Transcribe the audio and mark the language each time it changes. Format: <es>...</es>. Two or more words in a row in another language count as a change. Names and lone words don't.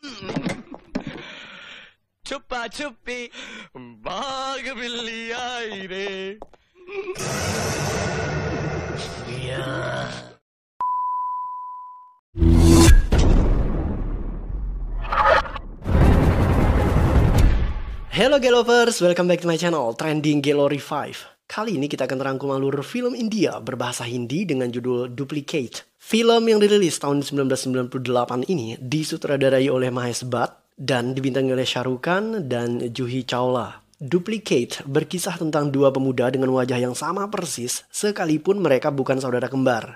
<hi>छुपा छुपी भाग बिल्ली आई रे.</hi> <en>Hello Gelovers, welcome back to my channel Trending Gelo Revive.</en> <id>Kali ini kita akan merangkum alur film India berbahasa Hindi dengan judul Duplicate. Film yang dirilis tahun 1998 ini disutradarai oleh Mahesh Bhatt dan dibintangi oleh Shah Rukh Khan dan Juhi Chawla. Duplicate berkisah tentang dua pemuda dengan wajah yang sama persis sekalipun mereka bukan saudara kembar.</id>